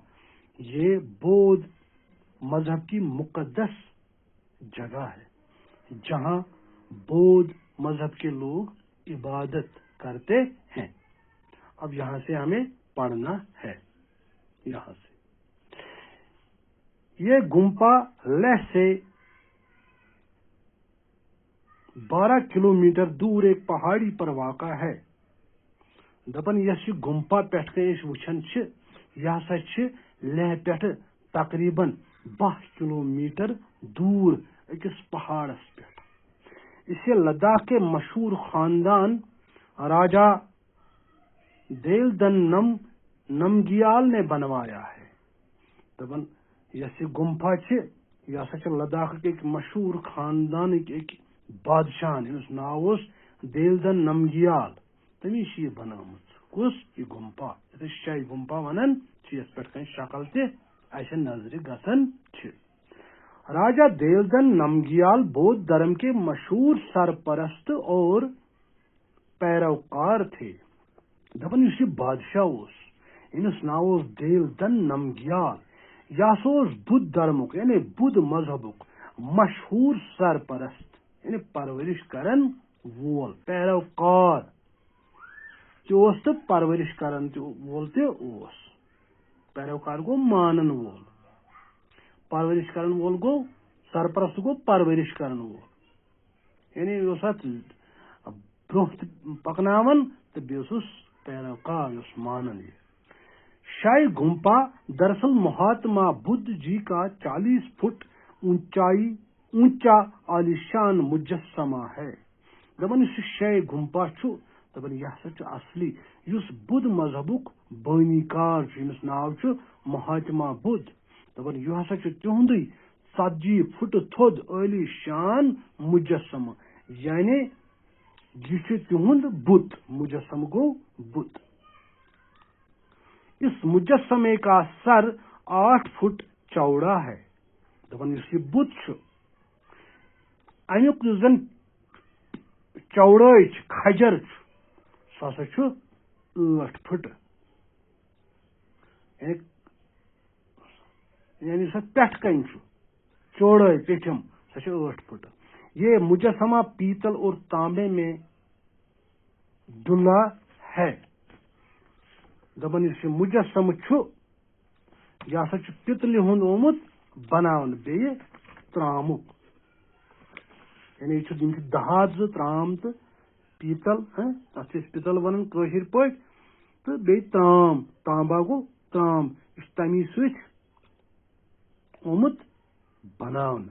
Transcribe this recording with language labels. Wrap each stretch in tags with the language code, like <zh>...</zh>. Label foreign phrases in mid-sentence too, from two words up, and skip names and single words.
<ur>یہ بودھ مذہب کی مقدس جگہ ہے جہاں بودھ مذہب کے لوگ عبادت کرتے ہیں. اب یہاں سے ہمیں پڑھنا ہے. یہاں سے یہ گمپا لیہ سے 12 کلومیٹر دور ایک پہاڑی پر واقع ہے.</ur> <ks>दपन यस गुम्पा पेट वुछन यह हसा लेह पेट तकरीबन 12 किलोमीटर दूर अकिस पहाड़स पे।</ks> <ur>اسے لداخ کے مشہور خاندان راجہ دیلدن نمگیال نے بنوایا ہے.</ur> <ks>दपन यस गुम्फा यह हसा</ks> <ur>لداخ کے ایک مشہور خاندان ایک بادشاہ</ur> <ks>नाव देलदन नमगियाल तमिश यह बनामुत। कुस यह गुम्फा शाही गुम्फा वनान यस पे शक्ल ते नजर गसन।</ks> <ur>راجہ دیلدن نمگیال بدھ دھرم کے مشہور سرپرست اور پیروکار تھے.</ur> <ks>दपन यह बादशाह इनस नाव देलदन नमगियाल यह बुद्ध धर्मुक यानी बुद्ध मजहबुक मशहूर सरपरस्त यानी परवरिश करन वोल पैरोकार तो परवरिश करन वोल तोस। पैरोकार गो मानन वोल, परवरिश करन वोल गो सरपरस्त गो परवरिश करन वोल यानी ब्रोह पकनावन तो बेस पैरोकार मानन।</ks> <ur>شاہی گمپا دراصل مہاتما بدھ جی کا 40 فٹ اونچا عالیشان مجسمہ ہے.</ur> <ks>दपन शाही गुम्पा दपन यह असली युस बुद्ध मजहबुक बानीकार नाव महात्मा बुद्ध। दपन यह हसा तिहुंद 40 फुट थोद आलिशान मुजस्समा यानी यह तिहुंद बुद्ध मुजस्सम गो बुद्ध।</ks> <ur>اس مجسمے کا سر 8 فٹ چوڑا ہے.</ur> <ks>दपन यह बुद्ध अमुक जन चौड़ाई खजर सह 8 फुट यानी सह पेट कन चौड़ाई पेठम सह 8 फुट।</ks> <ur>یہ مجسمہ پیتل اور تانبے میں ڈھلا ہے.</ur> <ks>दपन यह मुजस्सम यह हसा पितल हुंद ओमुत बनावन बे त्रामुक यानी यह दहात त्राम तो पीतल तथ पितल वन कशिर पे तो बे त्राम तांबा गो त्राम तमी सोमुत बनावन।</ks>